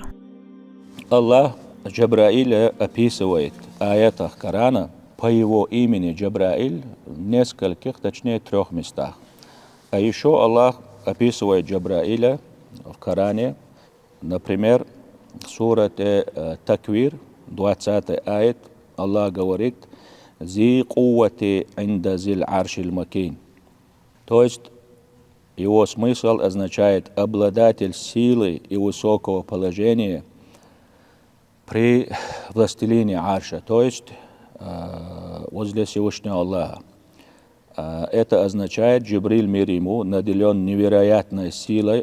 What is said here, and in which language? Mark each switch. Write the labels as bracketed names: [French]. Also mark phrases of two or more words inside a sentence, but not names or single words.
[Russian] Аллах Джабраиля описывает в аятах Корана по его имени Джабраиль в нескольких, точнее 3 местах. А еще Аллах описывает Джабраиля в Коране, например, в сурате Таквир, 20 аят, Аллах говорит [Arabic] «ذي قوة عند ذي العرش مكين». [Russian] То есть его смысл означает обладатель силы и высокого положения при властелине арша, то есть возле Всевышнего Аллаха. Это означает, Джибриль мир ему наделен невероятной силой.